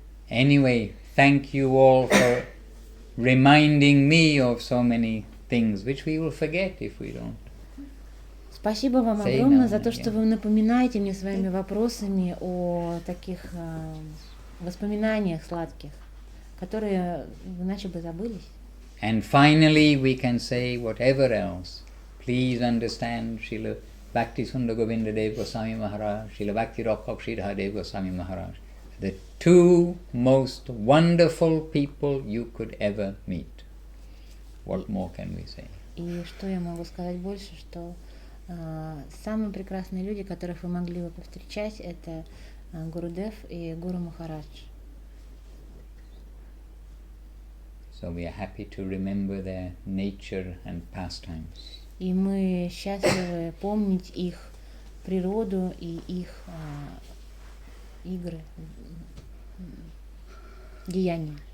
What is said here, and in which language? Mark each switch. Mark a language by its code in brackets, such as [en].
[en] Anyway, thank you all for reminding me of so many things which we will forget if we don't. [ru] Спасибо вам огромное за то, что вы напоминаете мне своими вопросами о таких воспоминаниях сладких, которые иначе бы забылись. [en] And finally we can say whatever else. Please understand, Srila Bhakti Sundar Govinda Dev Goswami Maharaj, Srila Bhakti Rakha Sridhar Dev Goswami Maharaj, the two most wonderful people you could ever meet. What more can we say? [ru] И что я могу сказать больше, что самые прекрасные люди, которых вы могли бы повстречать, это Гурудев и Гуру Махарадж. [en] So we are happy to remember their nature and pastimes. [ru] И мы счастливы помнить их природу и их игры, деяния.